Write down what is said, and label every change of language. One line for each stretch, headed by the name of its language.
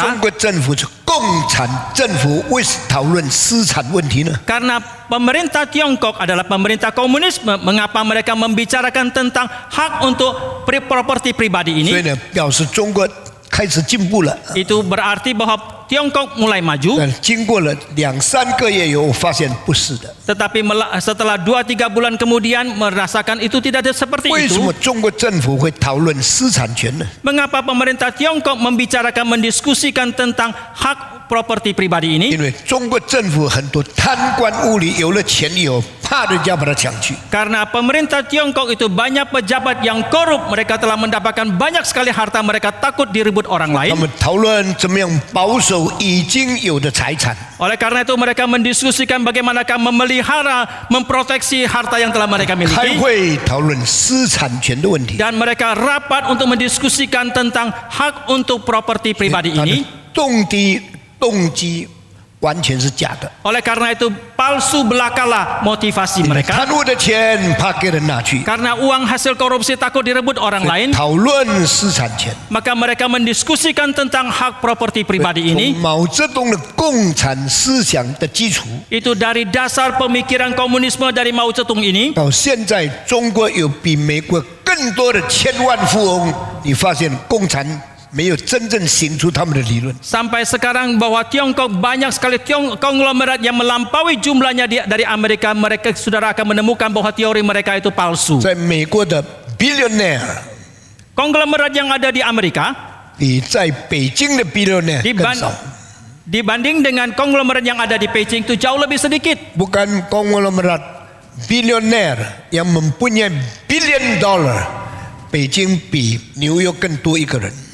Chinese: 中国政府是共产政府，为什么讨论私产问题呢？
Indonesian: karena pemerintah Tiongkok adalah pemerintah komunisme. Mengapa mereka membicarakan tentang hak untuk properti pribadi
Chinese: 所以
Indonesian: ini?
Chinese: 呢，表示中国开始进步了。
Indonesian: Itu berarti bahwa Tiongkok mulai maju.
Chinese: 但经过了2-3个月以后，我发现不是的。
Indonesian: Tetapi setelah 2-3 bulan kemudian merasakan itu tidak seperti
Chinese: 为什么
Indonesian: itu.
Chinese: 中国政府会讨论私产权呢？
Indonesian: Mengapa pemerintah Tiongkok mendiskusikan tentang hak properti pribadi ini?
Chinese: 因为中国政府很多贪官污吏，有了钱以后，怕人家把它抢去。
Indonesian: Karena pemerintah Tiongkok itu banyak pejabat yang korup, mereka telah mendapatkan banyak sekali harta, mereka takut direbut orang
Chinese: 他
Indonesian: lain.
Chinese: 们讨论怎么样保守已经有的财产。
Indonesian: Oleh karena itu mereka mendiskusikan bagaimanakah memelihara, memproteksi harta yang telah mereka
Chinese: 开
Indonesian: miliki.
Chinese: 会讨论私产权的问题。
Indonesian: Dan mereka rapat untuk mendiskusikan tentang hak untuk properti pribadi
Chinese: 他的
Indonesian: ini.
Chinese: 动机完全是假的。
Indonesian: Oleh karena itu palsu belakalah motivasi
Chinese: 因为
Indonesian: mereka.
Chinese: 贪污的钱怕给人拿去，
Indonesian: Karena uang hasil korupsi takut direbut orang lain,
Chinese: 讨论私产权。
Indonesian: maka mereka mendiskusikan tentang hak properti pribadi
Chinese: 从
Indonesian: ini.
Chinese: 毛泽东的共产思想的基础
Indonesian: Itu dari dasar pemikiran komunisme dari Mao Zedong ini.
Chinese: 到现在，中国有比美国更多的千万富翁。你发现共产没有真正行出他们的理论。
Indonesian: Sampai sekarang bahwa Tiongkok banyak sekali konglomerat yang melampaui jumlahnya dari Amerika. Mereka saudara akan menemukan bahwa teori mereka itu palsu.
Chinese: 在美国的 billionaire
Indonesian: Konglomerat yang ada di Amerika
Chinese: 比在北京的 billionaire 更少，
Indonesian: dibanding dengan konglomerat yang ada di Beijing itu jauh lebih sedikit. bukan konglomerat billionaire yang mempunyai billion dollar，
Chinese: 北京比纽约更多一个人。